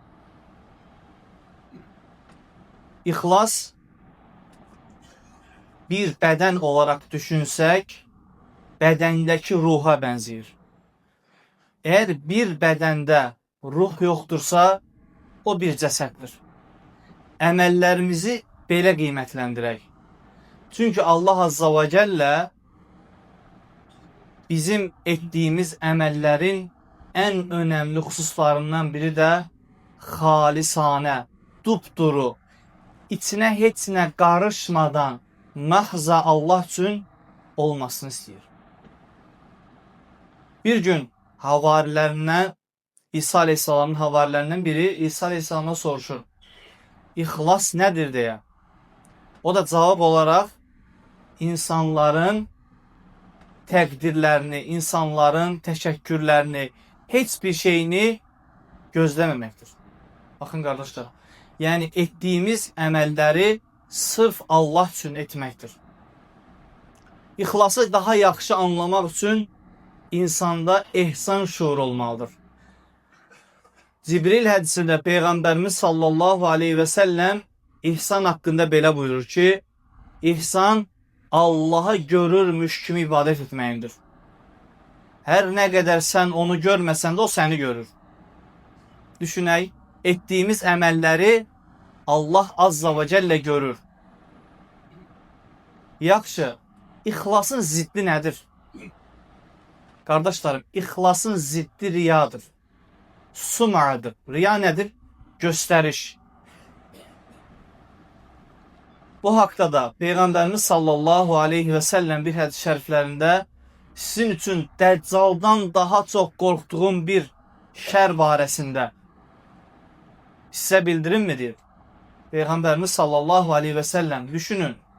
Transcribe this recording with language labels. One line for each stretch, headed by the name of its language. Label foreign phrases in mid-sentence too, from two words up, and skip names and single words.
Azerbaijani: İxlas bir bədən olaraq düşünsək, bədəndəki ruha bənzəyir. Eğer bir bədəndə ruh yoxdursa, o bir cəsəddir. Əməllərimizi belə qiymətləndirək.
Turkish: Çünkü Allah
Arabic: عز وجل
Turkish: bizim ettiğimiz əməllərin en önemli hususlarından biri de halisane, dupduru, içine heç nə qarışmadan
Azerbaijani: məhza Allah üçün olmasını istəyir. Bir gün havarilərindən, İsa Aleyhisselamın havarilərindən biri İsa Aleyhisselam'a soruşur.
Turkish: İxlas nedir diye. O da cevap olarak
Azerbaijani: insanların təqdirlərini, insanların təşəkkürlərini, heç bir şeyini gözləməməkdir.
Turkish: Bakın kardeşler, yani ettiğimiz
Azerbaijani: əməlləri sırf Allah üçün etməkdir. İxlası daha yaxşı anlamaq üçün insanda ehsan şuuru olmalıdır. Cibril hədisində Peyğəmbərimiz
Arabic: صلى الله عليه وسلم
Turkish: ihsan hakkında
Azerbaijani: belə buyurur ki, ihsan Allah'ı görürmüş kimi ibadet etməyindir.
Turkish: Her ne kadar sen onu görmesen de o seni görür.
Azerbaijani: Düşünək, ettiğimiz əməlləri Allah
Arabic: عز وجل
Azerbaijani: görür. Yaxşı, ixlasın ziddi nedir?
Turkish: Kardeşlerim, ixlasın ziddi riyadır. Sum'adır. Riya nedir? Gösteriş.
Azerbaijani: Bu haqda da Peyğəmbərimiz
Arabic: صلى الله عليه وسلم
Azerbaijani: bir hədis şəriflərində sizin üçün Dəccaldan daha çox qorxduğum bir şər barəsində sizə bildirim mi deyir? Peyğəmbərimiz
Arabic: صلى الله عليه وسلم
Azerbaijani: düşünün.